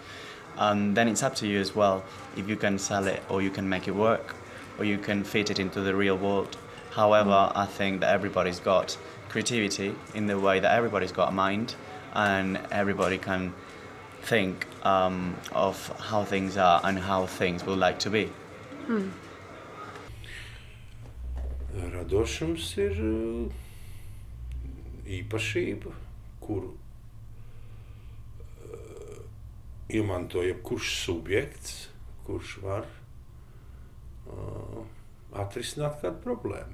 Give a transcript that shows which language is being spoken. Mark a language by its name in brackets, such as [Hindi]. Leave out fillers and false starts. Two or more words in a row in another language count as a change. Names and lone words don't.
[English] Then it's up to you as well if you can sell it or you can make it work or you can fit it into the real world. However, I think that everybody's got creativity in the way that everybody's got a mind and everybody can think of how things are and how things would like to be. [Latvian] Radošums ir īpašība, kuru iemanto jebkurš subjekts, kurš var atrisināt kādu problēmu.